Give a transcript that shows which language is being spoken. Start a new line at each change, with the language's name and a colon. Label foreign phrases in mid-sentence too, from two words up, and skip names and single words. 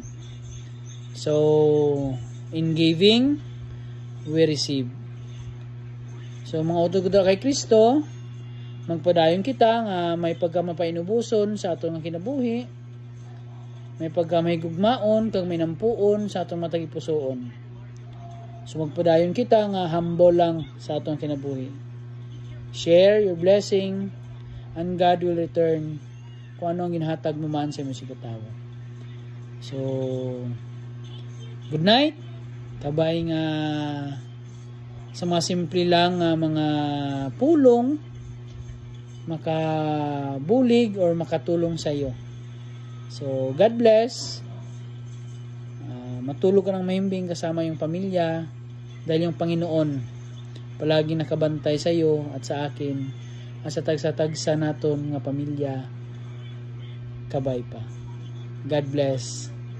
English: So, in giving, we receive.
Hiligaynon: So, mga utog kay Kristo, magpadayon kita nga may pagkamapainubuson sa atong kinabuhi, may pagkamahigugmaon, kag may nampuon sa atong matagipusoon. So, magpadayon kita nga humble lang sa atong kinabuhi.
English: Share your blessing, and God will return
Hiligaynon: kung ano ang ginhatag mo man sa imong sikatawo.
English: So, good night.
Hiligaynon: Kabay nga sa mga simple lang mga pulong, makabulig or makatulong sa iyo.
English: So, God bless.
Filipino: Matulog ka ng mahimbing kasama yung pamilya dahil yung Panginoon palagi nakabantay sa iyo at sa akin at
Hiligaynon: sa tagsa-tagsa naton nga pamilya. Kabay pa.
English: God bless.